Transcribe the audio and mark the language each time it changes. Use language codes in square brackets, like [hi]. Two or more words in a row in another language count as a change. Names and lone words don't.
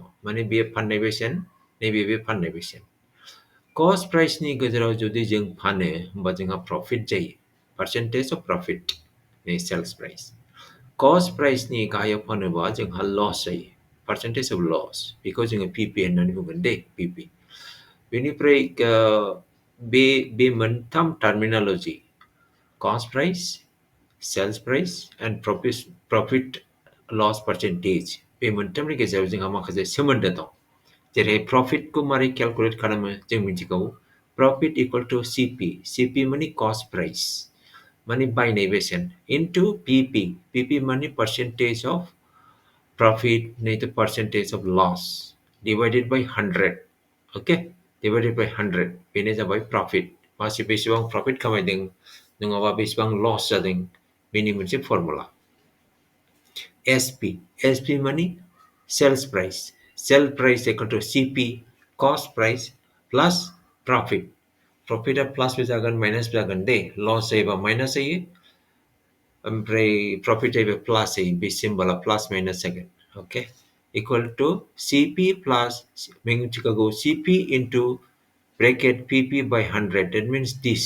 [brx] माने बे फाननाय बेसेन, नैबे बे फाननाय बेसेन। कस्ट प्राइसनि गेजेराव जुदि जों फानो होमबा जोंहा प्रफिट जायो, [en] percentage of profit [brx] नै [en] sales price. [brx] कस्ट प्राइसनि गाहायाव फानोबा जोंहा लस जायो, [en] percentage of loss. [brx] बेखौ जोङो पिपि होननानै बुंगोन दे, पिपि। बेनिफ्राय बे मोनथाम टार्मिनोलॉजी, [en] cost price, sales price and profit loss percentage, [brx] बे मोनथामनि गेजेराव जोंहा माखासे सोमोन्दो दं। जेरै प्रफिटखौ मारै केलकुलेट खालामो जों मिथिगौ। [en] profit equal to CP, CP माने cost price, [brx] माने बायनाय बेसेन, [en] into PP, PP माने percentage of profit [hi] नहीं तो [en] percentage of loss divided by 100. ओके, divided by 100 [brx] बेनो जाबाय [en] प्रफिट। [brx] मासे बेसेबां प्रफिट खामायदों नङाबा बेसेबां लस जादों, बेनि मोनसे फर्मुला। [en] SP, SP माने sales price, sale price equal to CP cost price plus profit. [brx] प्रफिटआ प्लसबो जागोन माइनासबो जागोन दे, लस जायोबा माइनास जायो, ओमफ्राय प्रफिट जायोबा प्लास जायो। बे सिम्बला [en] plus minus जागोन। ओके, equal to CP plus मिथिखागौ CP into bracket PP by 100, that means this.